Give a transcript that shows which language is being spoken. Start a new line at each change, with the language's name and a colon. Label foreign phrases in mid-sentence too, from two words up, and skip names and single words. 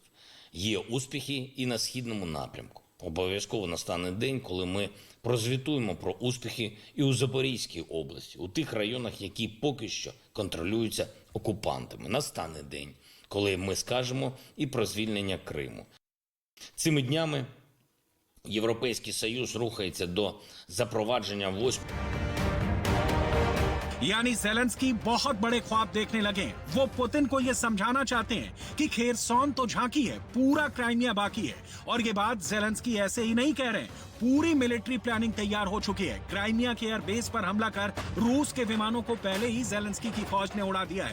Ukrainian: Є успіхи і на східному напрямку. Обов'язково настане день, коли ми прозвітуємо про успіхи і у Запорізькій області, у тих районах, які поки що контролюються окупантами. Настане день, коли ми скажемо і про звільнення Криму. Цими днями Європейський Союз рухається до запровадження 8
Hindi: यानी ज़ेलेंस्की बहुत बड़े ख्वाब देखने लगे हैं। वो पुतिन को ये समझाना चाहते हैं कि खेरसोन तो झांकी है, पूरा क्राइमिया बाकी है। और ये बात ज़ेलेंस्की ऐसे ही नहीं कह रहे हैं, पूरी
English: military planning
Hindi: तैयार हो चुकी है। क्राइमिया के एयरबेस पर हमला कर रूस के विमानों को पहले ही ज़ेलेंस्की की फौज ने उड़ा दिया है।